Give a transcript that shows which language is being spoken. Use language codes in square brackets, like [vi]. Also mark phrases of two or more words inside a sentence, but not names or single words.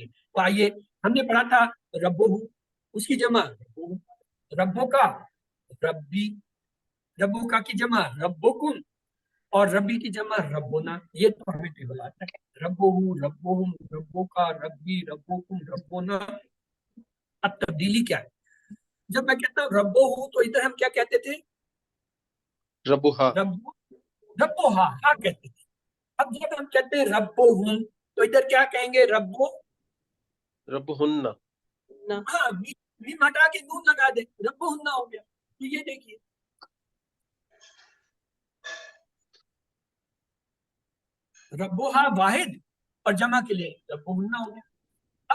[hi] तो आइए, हमने पढ़ा था रब्बोहु, उसकी जमा [ar] ربك، ربي، ربك [hi] की जमा रब्बुकुम, और रब्बी की जमा रब्बुना। ये तो हमें टेबल आता है, [ar] ربه، ربهم، ربك, ربي، ربكم، ربنا. [hi] अब तब्दीली क्या है, जब मैं कहता हूँ रब्बोहु, तो इधर हम क्या कहते थे, रबुहा, [ar] ربه، ربها، ها [hi] कहते थे। अब जब हम कहते हैं रब्बोहुम, तो इधर क्या कहेंगे, रब्बो, रबुहुन्ना, ना, हाँ, मीम हटा के नून लगा दे, रब्बोहुन्ना हो गया। तो ये देखिए, रब्बोहा वाहिद और जमा के लिए रब्बोहुन्ना हो गया।